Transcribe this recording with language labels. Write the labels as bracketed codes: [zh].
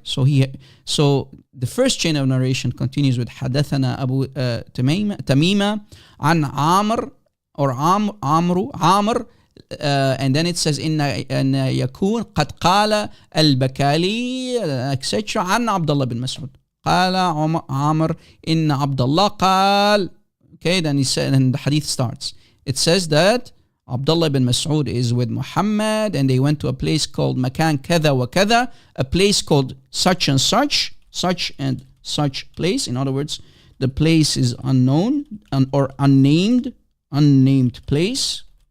[en] So the first chain of narration continues with Hadathana Abu Tamima an Amr or Amr, and then it says [ar] إن يكون قد قال البكالي [en] etc. [ar] عن عبد الله بن مسعود قال عمر إن عبد الله قال. [en] Okay, then he said, and the hadith starts. It says that Abdullah ibn Mas'ud is with Muhammad and they went to a place called Makan Kada wa Kada, a place called such and such and such place. In other words, the place is unknown or unnamed place.